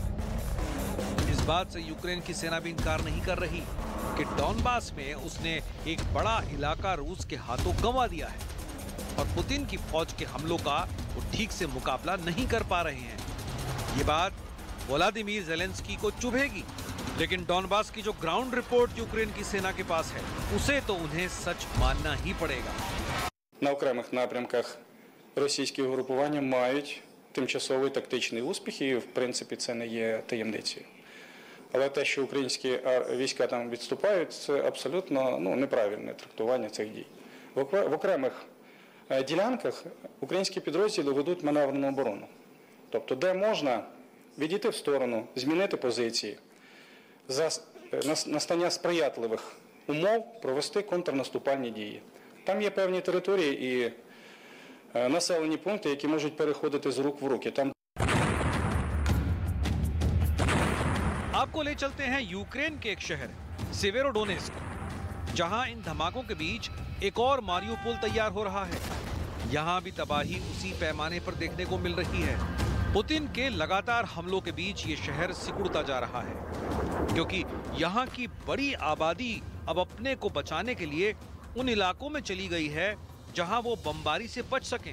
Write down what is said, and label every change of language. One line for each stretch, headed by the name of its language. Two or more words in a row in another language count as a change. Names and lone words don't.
Hindi: इस बात से यूक्रेन की सेना भी इनकार नहीं कर रही कि डॉनबास में उसने एक बड़ा इलाका रूस के हाथों गंवा दिया है और पुतिन की फौज के हमलों का वो ठीक से मुकाबला नहीं कर पा रहे हैं। ये बात व्लादिमीर ज़ेलेंस्की को चुभेगी, लेकिन डॉनबास की जो
English: ground report
Hindi: यूक्रेन की सेना के पास है उसे तो उन्हें सच मानना ही पड़ेगा।
Ukrainian: На окремих напрямках російські угрупування мають тимчасові тактичні успіхи, і в принципі це не є таємницею. Але те, що українські війська там відступають, це абсолютно неправильне трактування цих дій. В окремих ділянках українські підрозділи ведуть маневрену оборону. Тобто, де можна, відійти в сторону, змінити позиції, за настання сприятливих умов провести контрнаступальні дії. Там є певні території і населені пункти, які можуть переходити з рук в руки. Там
Hindi: आपको ले चलते हैं यूक्रेन के एक शहर सेवेरोडोनेस्क, जहां इन धमाकों के बीच एक और मारियुपोल तैयार हो रहा है। यहां भी तबाही उसी पैमाने पर देखने को मिल रही है। पुतिन के लगातार हमलों के बीच ये शहर सिकुड़ता जा रहा है, क्योंकि यहाँ की बड़ी आबादी अब अपने को बचाने के लिए उन इलाकों में चली गई है जहां वो बमबारी से बच सकें।